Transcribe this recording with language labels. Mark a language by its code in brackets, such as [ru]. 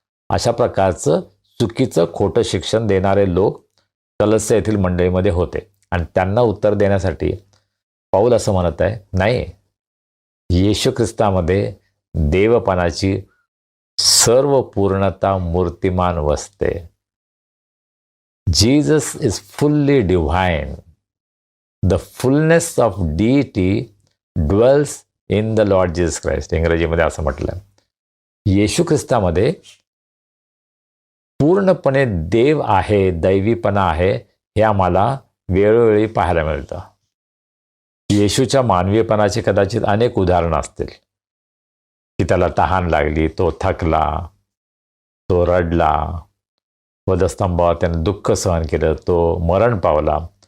[mr] अशा प्रकारचं चुकीचं खोटं शिक्षण देणारे लोक कलस्य येथील मंडळीमध्ये होते. आणि त्यांना उत्तर देण्यासाठी पौल असं म्हणत आहे, नाही, येशू ख्रिस्तामध्ये देवपणाची सर्व पूर्णता मूर्तिमान वसते. [en] Jesus is fully divine. The fullness of deity dwells in the Lord Jesus Christ. [mr] इंग्रजीमध्ये असं म्हटलं, येशू ख्रिस्तामध्ये पूर्णपणे देव आहे, दैवीपणा आहे, हे आम्हाला वेळोवेळी पाहायला मिळतं. येशूच्या मानवीपणाचे कदाचित अनेक उदाहरणं असतील की त्याला तहान लागली, तो थकला, तो रडला, वधस्तंभावर त्याने दुःख सहन केलं, तो मरण पावला.